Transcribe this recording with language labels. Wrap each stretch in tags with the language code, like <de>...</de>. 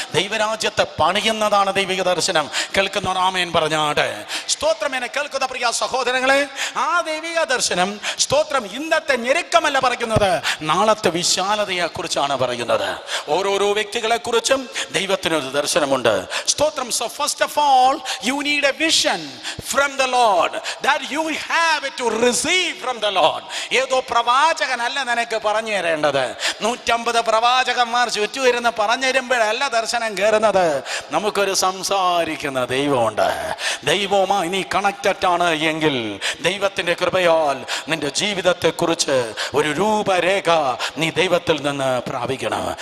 <ml>ദൈവരാജ്യത്തെ പണിയുന്നതാണ് ദൈവിക ദർശനം. കേൾക്കുന്ന ആമേൻ പറഞ്ഞാട്ടെ. സ്തോത്രം. എന്നെ കേൾക്കുന്ന പ്രിയ സഹോദരങ്ങളെ, ആ ദൈവിക ദർശനം, സ്തോത്രം, ഇന്നത്തെ ഞെരുക്കമല്ല പറയുന്നത്, നാളത്തെ വിശാലതയെ കുറിച്ചാണ് പറയുന്നത്. ഓരോരോ വ്യക്തികളെ കുറിച്ചും ദൈവത്തിനൊരു ദർശനമുണ്ട്. സ്തോത്രം.</ml> <en>So first of all you need a vision from the Lord that you have to receive from the Lord.</en> <ml>ഏതോ പ്രവാചകനല്ല നിനക്ക് പറഞ്ഞു തരേണ്ടത്. 150 പ്രവാചകന്മാർ ചുറ്റുവരുന്ന പറഞ്ഞു തരുമ്പോഴല്ല ദർശനം കയറുന്നത്. നമുക്കൊരു സംസാരിക്കുന്ന ദൈവമുണ്ട്. ദൈവവുമായി നീ കണക്റ്റഡ് ആണ് എങ്കിൽ ദൈവത്തിന്റെ കൃപയാൽ നിന്റെ ജീവിതത്തെ കുറിച്ച് ഒരു രൂപരേഖ നീ ദൈവത്തിൽ നിന്ന് പ്രാപിക്കണം.</ml>